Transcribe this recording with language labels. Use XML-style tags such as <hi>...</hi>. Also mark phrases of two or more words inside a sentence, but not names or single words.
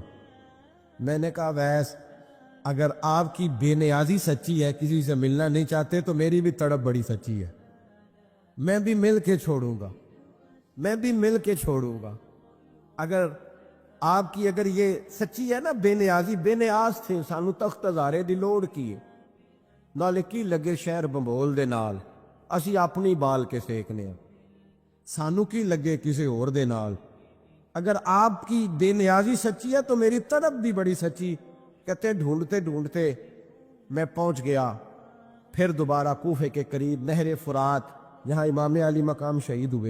<ur>میں نے کہا ویس اگر آپ کی بے نیازی سچی ہے، کسی سے ملنا نہیں چاہتے، تو میری بھی تڑپ بڑی سچی ہے، میں بھی مل کے چھوڑوں گا، میں بھی مل کے چھوڑوں گا۔ اگر آپ کی اگر یہ سچی ہے نا بے نیازی، بے نیاز تھے،</ur> <pa>سانو تخت ہزارے دی لوڑ کیے، نالے کی لگے شہر بمبول دے نال، اسی اپنی بال کے سیکنے ہیں، سانو کی لگے کسی اور دے نال۔</pa> <ur>اگر آپ کی بے نیازی سچی ہے تو میری طرف بھی بڑی سچی۔ کہتے ڈھونڈتے ڈھونڈتے میں پہنچ گیا. پھر دوبارہ کوفے کے قریب نہر فرات جہاں امام علی مقام شہید ہوئے.</ur>